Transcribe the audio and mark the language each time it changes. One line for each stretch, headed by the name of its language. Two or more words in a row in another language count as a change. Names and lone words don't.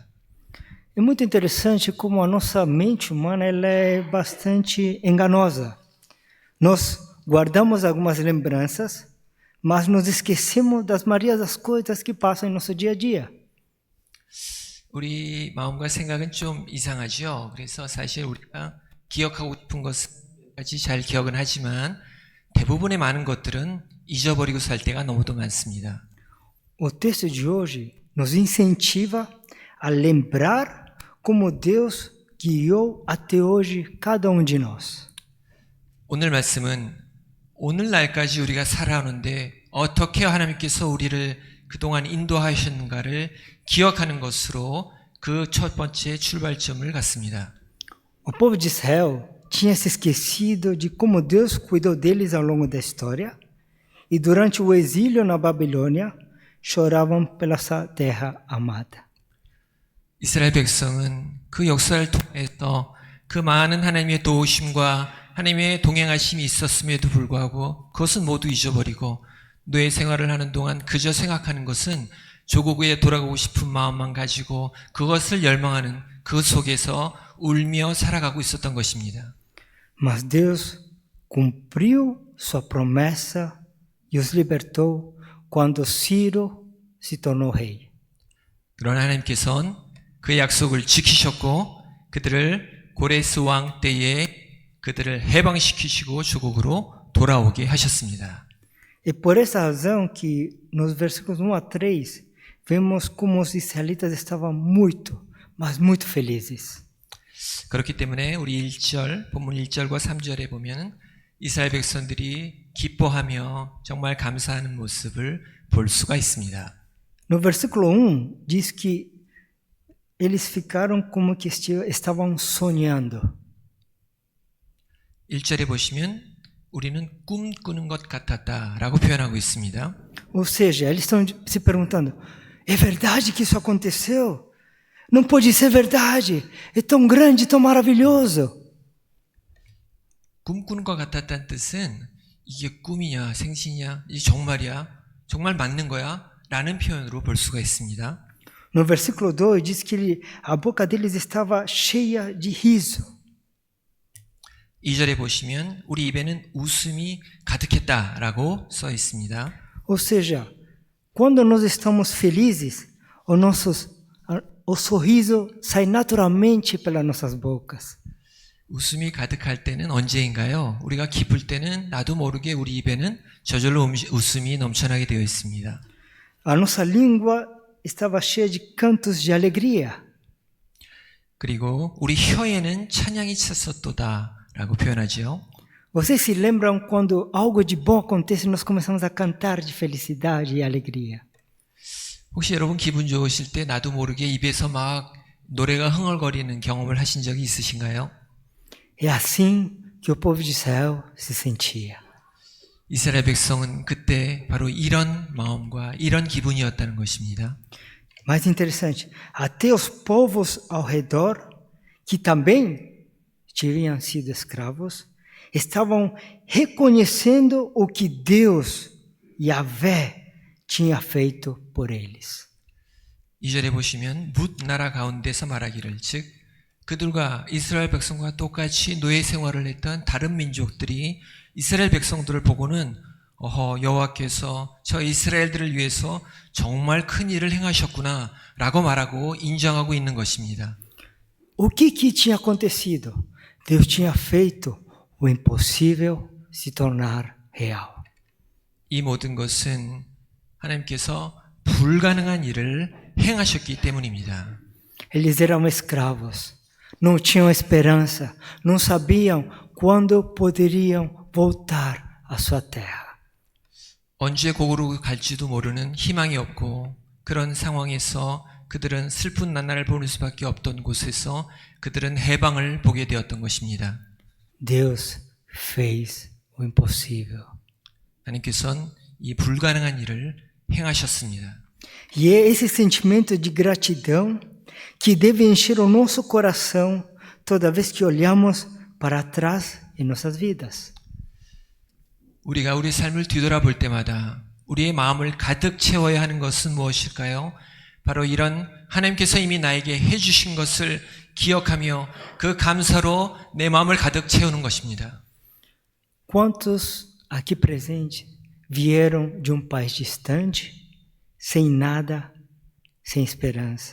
Portuguese: É muito interessante como a nossa mente humana ela é bastante enganosa. Nós guardamos algumas lembranças, mas nos esquecemos das maioria das coisas que passam em nosso dia a dia.
Korean: 우리 마음과 생각은 좀 이상하죠. 그래서 사실 우리가 기억하고 싶은 것까지 잘 기억은 하지만 대부분의 많은 것들은 잊어버리고 살 때가 너무도 많습니다.
Portuguese: O texto de hoje nos incentiva a lembrar como Deus guiou até hoje cada um de nós.
Korean: 오늘 말씀은 오늘날까지 우리가 살아오는데 어떻게 하나님께서 우리를 그동안 인도하셨는가를 기억하는 것으로 그 첫 번째 출발점을 갖습니다.
Portuguese: O povo de Israel tinha se esquecido de como Deus cuidou deles ao longo da história e durante o exílio na Babilônia choravam pela sua terra amada.
Korean: 이스라엘 백성은 그 역사를 통해서 그 많은 하나님의 도우심과 하나님의 동행하심이 있었음에도 불구하고 그것은 모두 잊어버리고 노예 생활을 하는 동안 그저 생각하는 것은 조국에 돌아가고 싶은 마음만 가지고 그것을 열망하는 그 속에서 울며 살아가고 있었던 것입니다.
Portuguese: Mas Deus cumpriu sua promessa e os libertou quando Ciro se tornou rei.
Korean: 그러나 하나님께서는 그 약속을 지키셨고 그들을 고레스 왕 때에 그들을 해방시키시고 조국으로 돌아오게 하셨습니다.
Portuguese: E por essa razão que nos versículos 1 a 3 vemos como os israelitas estavam muito, mas muito felizes.
Korean: 그렇기 때문에 우리 1절, 본문 1절과 3절에 보면 이스라엘 백성들이 기뻐하며 정말 감사하는 모습을 볼 수가 있습니다.
Portuguese: No versículo 1 diz que eles ficaram como que estavam sonhando.
Korean: 1절에 보시면 우리는 꿈꾸는 것 같았다라고 표현하고 있습니다.
Portuguese: Ou seja, eles estão se perguntando: é verdade que isso aconteceu? Não pode ser verdade. É tão grande, tão maravilhoso.
Korean: 꿈꾸는 것 같았다는 뜻은 이게 꿈이냐 생시냐 이게 정말이야 정말 맞는 거야 라는 표현으로 볼 수가 있습니다.
Portuguese: No versículo 2 diz que a boca deles estava cheia de riso.
Korean: 2절에 보시면 우리 입에는 웃음이 가득했다라고 써 있습니다.
Portuguese: Ou seja, quando nós estamos felizes, o sorriso sai naturalmente pelas nossas bocas.
Korean: 웃음이 가득할 때는 언제인가요? 우리가 기쁠 때는 나도 모르게 우리 입에는 저절로 웃음이 넘쳐나게 되어 있습니다.
Portuguese: A nossa língua estava cheia de cantos de alegria.
Korean: 그리고 우리 혀에는 찬양이 찼었도다라고 표현하죠.
Portuguese: Vocês se lembram quando algo de bom acontece e nós começamos a cantar de felicidade e alegria?
Korean: 혹시 여러분 기분 좋으실 때 나도 모르게 입에서 막 노래가 흥얼거리는 경험을 하신 적이 있으신가요?
Portuguese: É assim que o povo de Israel se sentia.
Korean: 이스라엘 백성은 그때 바로 이런 마음과 이런 기분이었다는 것입니다.
Portuguese: Mais interessante, até os povos ao redor, que também tinham sido escravos, estavam reconhecendo o que Deus, Yahvé, tinha feito por eles.
Korean: 2절에 보시면 뭇 나라 가운데서 말하기를 즉 그들과 이스라엘 백성과 똑같이 노예 생활을 했던 다른 민족들이 이스라엘 백성들을 보고는 여호와께서 저 이스라엘들을 위해서 정말 큰 일을 행하셨구나 라고 말하고 인정하고 있는 것입니다.
Portuguese: O que tinha acontecido? Deus tinha feito o impossível se tornar real.
Korean: 이 모든 것은 하나님께서 불가능한 일을 행하셨기 때문입니다.
Portuguese: Eles eram escravos, não tinham esperança, não sabiam quando poderiam voltar à sua terra.
Korean: 언제 고국으로 갈지도 모르는 희망이 없고 그런 상황에서 그들은 슬픈 나날을 보낼 수밖에 없던 곳에서 그들은 해방을 보게 되었던 것입니다.
Portuguese: Deus fez o impossível.
Korean: 하나님께서는 이 불가능한 일을 행하셨습니다.
Portuguese: E é esse sentimento de gratidão que deve encher o nosso coração toda vez que olhamos para trás em nossas vidas.
Korean: 우리가 우리 삶을 뒤돌아볼 때마다 우리의 마음을 가득 채워야 하는 것은 무엇일까요? 바로 이런 하나님께서 이미 나에게 해주신 것을 기억하며 그 감사로 내 마음을 가득 채우는 것입니다.
Portuguese: Quantos aqui presentes vieram de um país distante, sem nada, sem esperança?